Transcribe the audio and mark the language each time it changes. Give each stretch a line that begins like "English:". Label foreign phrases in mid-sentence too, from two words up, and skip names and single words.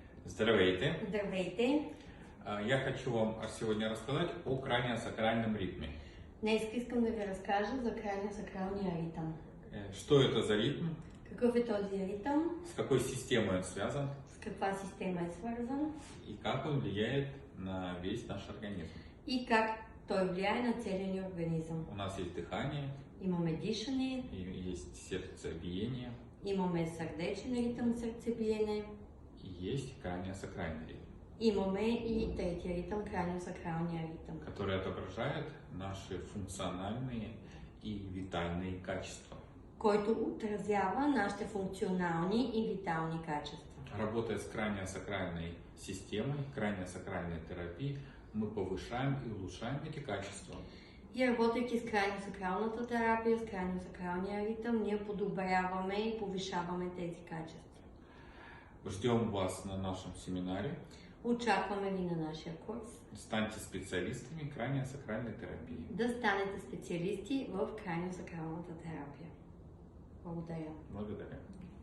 Bulgarian: Здравейте! Здравейте!
Russian: Я хочу вам сегодня рассказать о краниосакральном ритме.
Bulgarian: Днес искам да ви разкажа за краниосакралния ритъм.
Russian: Что это за ритм?
Bulgarian: Какъв е този ритъм?
Russian: С какой системой он связан?
Bulgarian: С каква система е свързан?
Russian: И как он влияет на весь наш организм?
Bulgarian: И как той влияе на целия ни организъм.
Russian: У нас есть дыхание,
Bulgarian: Имаме дишане,
Russian: есть сердцебиение,
Bulgarian: имаме сърдечен ритъм, сърцебиене,
Russian: и есть краниосакральный ритм,
Bulgarian: имаме и третия ритъм, краниосакралния ритъм,
Russian: который отображает наши функциональные и витальные качества.
Bulgarian: който отразява нашите функционални и витални качества.
Russian: Работая с краниосакральной системой, краниосакральной терапией, мы повышаем и улучшаем эти качества.
Bulgarian: И работейки с краниосакралната терапия, с краниосакралния ритъм, ние подобряваме и повишаваме тези качества.
Russian: Ждем вас на нашем семинаре.
Bulgarian: Очакваме ви на нашия курс.
Russian: Станьте специалистами краниосакральной терапии.
Bulgarian: Да станете специалисти в краниосакралната терапия. Благодаря. Благодаря.